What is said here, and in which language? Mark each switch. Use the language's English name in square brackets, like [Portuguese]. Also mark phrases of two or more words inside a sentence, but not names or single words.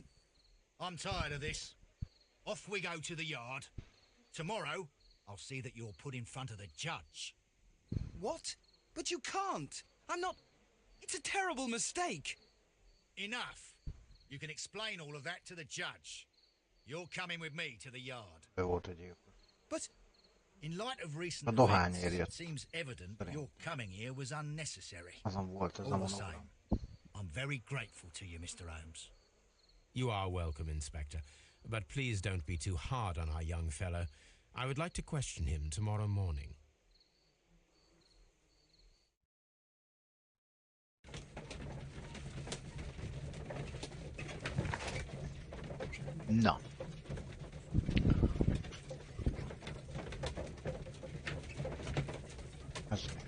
[English] I'm tired of this. Off we go to the yard. Tomorrow, I'll see that you're put in front of the judge. What? But you can't. I'm not. It's a terrible mistake. Enough. You can explain all of that to the judge. You're coming with me to the yard. [Hungarian] Ő volt a gyilkos. [English] But In light of recent [Hungarian] A dohány [English] events, [Hungarian] érjött. [English] it seems evident that your coming here was unnecessary. [Hungarian] Azon volt ez a [English] All the [Hungarian] monogram. [English] same, I'm very grateful to you, Mr. Holmes. You are welcome, Inspector, but please don't be too hard on our young fellow. I would like to question him tomorrow morning. [Hungarian] Na. Ez.